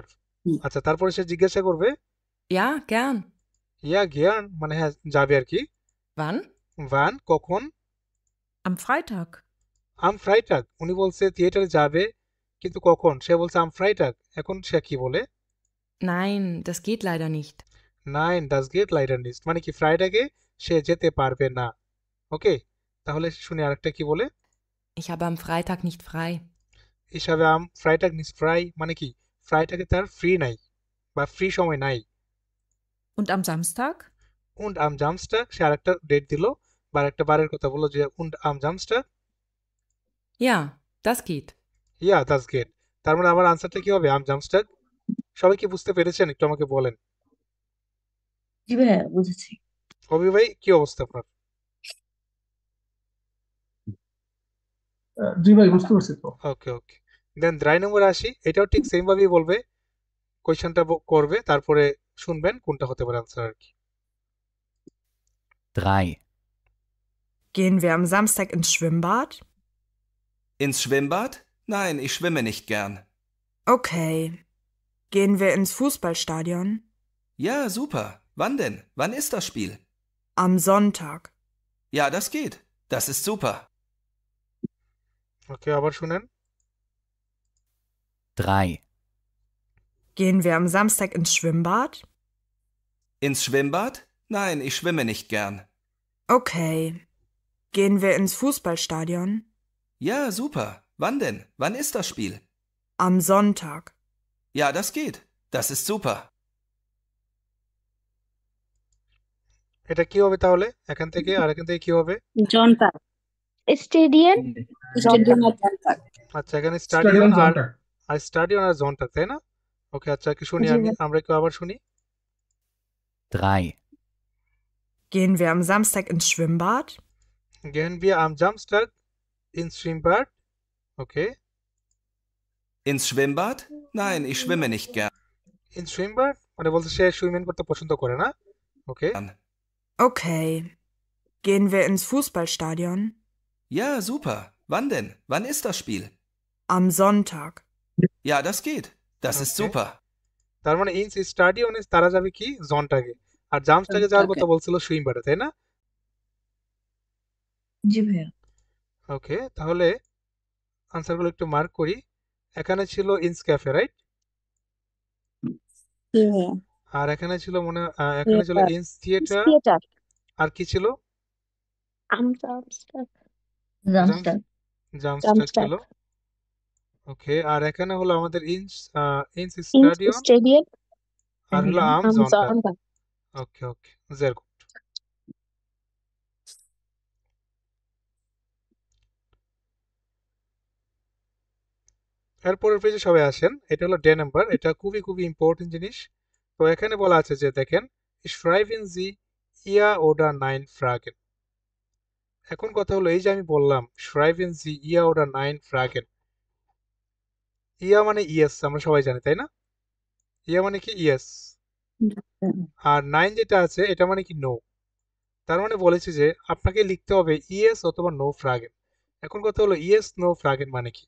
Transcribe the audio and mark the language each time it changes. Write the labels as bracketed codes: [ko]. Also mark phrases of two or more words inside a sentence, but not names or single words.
[bn] আচ্ছা তারপরে সে জিজ্ঞাসা করবে, [de] Ja, gern. [bn] ইয়া গিয়ান, মানে হ্যাঁ যাবে আর কি। [de] Wann? [bn] ভান, কখন? [de] Am Freitag. am Freitag, [bn] উনি বলছে থিয়েটারে যাবে কিন্তু কখন, সে বলছে [de] am Freitag, [bn] এখন সে কি বলে? [de] Nein, das geht leider nicht. Nein, das geht leider nicht, [bn] মানে কি ফ্রাইডাকে সে যেতে পারবে না। ওকে, তাহলে শুনি আরেকটা কি বলে, [de] Ich habe am Freitag nicht frei. ich habe am Freitag nicht frei, [bn] মানে কি ফ্রাইটাকে তার ফ্রি নাই বা ফ্রি সময় নাই। [de] Und am Samstag? und am Samstag, [bn] সে আরেকটা ডেট দিল বা আরেকটা বারের কথা বললো যে [de] und am Samstag, Ja, das geht. Ja, das geht. [bn] তার মানে আমার আনসারটা কি হবে, [de] am Samstag. [bn] সবাই কি বুঝতে পেরেছেন, একটু আমাকে বলেন। জি ভাইয়া, বুঝেছি। অভি ভাই কি অবস্থা আপনার? জি ভাই, বুঝতে পারছি তো। ওকে ওকে, দেন 3 নম্বরে আসি, এটাও ঠিক সেম ভাবেই বলবে, কোয়েশ্চেনটা করবে, তারপরে শুনবেন কোনটা হতে পারে আনসার আর কি। 3, [de] Gehen wir am Samstag ins Schwimmbad? Ins Schwimmbad? Nein, ich schwimme nicht gern. Okay. Gehen wir ins Fußballstadion? Ja, super. Wann denn? Wann ist das Spiel? Am Sonntag. Ja, das geht. Das ist super. [bn] ওকে, আবার শুনেন। 3, [de] Gehen wir am Samstag ins Schwimmbad? Ins Schwimmbad? Nein, ich schwimme nicht gern. Okay. Gehen wir ins Fußballstadion? Ja, super. Wann denn? Wann ist das Spiel? Am Sonntag. Ja, das geht. Das ist super. [bn] এটা কি হবে তাহলে, এখান থেকে আর এখান থেকে কি হবে? জনতা। স্টেডিয়াম। স্টেডিয়াম আর জনতা। আচ্ছা, এখানে স্টেডিয়াম স্টাডিয়ন জনটা। আর স্টাডিয়ন আর জনটাক, তাই না? ওকে, আচ্ছা কি শুনি জি আমি, ভাই। আমরা একটু আবার শুনি। 3, [de] Gehen wir am Samstag ins Schwimmbad? Gehen wir am Samstag ins Schwimmbad. [bn] ওকে, [de] Ins Schwimmbad? Nein, ich schwimme nicht gern. ins Schwimmbad মানে বলছে সে সুইমিং করতে পছন্দ করে না। ওকে, Okay. Gehen wir ins Fußballstadion? Ja, super. Wann denn? Wann ist das Spiel? Am Sonntag. Ja, das geht. Das ist Okay. super. [bn] তার মানে ইন স্টাডিয়নে তারা যাবে কি জনটাকে, আর জামস্টাকে যাওয়ার কথা বলছিল সুইমবার্ডে, তাই না? জি ভাইয়া। ওকে, তাহলে আনসারগুলো একটু মার্ক করি। এখানে ছিল [de] ins Café, [bn] রাইট? আর এখানে ছিল এখানে ছিল [de] ins Theater, [bn] থিয়েটার। আর কি ছিল? [de] am Samstag. [bn] জামস্টার। জামস্টাক জামস্টাক। ছিল। ওকে, আর এখানে হলো আমাদের ইনস ইনস স্টাডিয়ন স্টেডিয়াম। আর হলো [de] Ja. am Am Sonntag. Sonntag. [bn] ওকে ওকে, [de] sehr gut. [bn] এরপরের পেজে সবাই আসেন। এটা হলো ডে নাম্বার, এটা খুবই খুবই ইম্পর্টেন্ট জিনিস। তো এখানে বলা আছে যে দেখেন, [de] schreiben Sie ihr oder nein Fragen। [bn] এখন কথা হলো এই যে আমি বললাম [de] schreiben Sie ihr oder nein Fragen, [bn] ইয়া মানে ইয়েস, আমরা সবাই জানি তাই না? ইয়া মানে কি ইয়েস, আর নাইন যেটা আছে এটা মানে কি নো। তার মানে বলেছে যে আপনাকে লিখতে হবে ইয়েস অথবা নো ফ্রাগেন। এখন কথা হলো [en] yes no [bn] ফ্রাগেন মানে কি?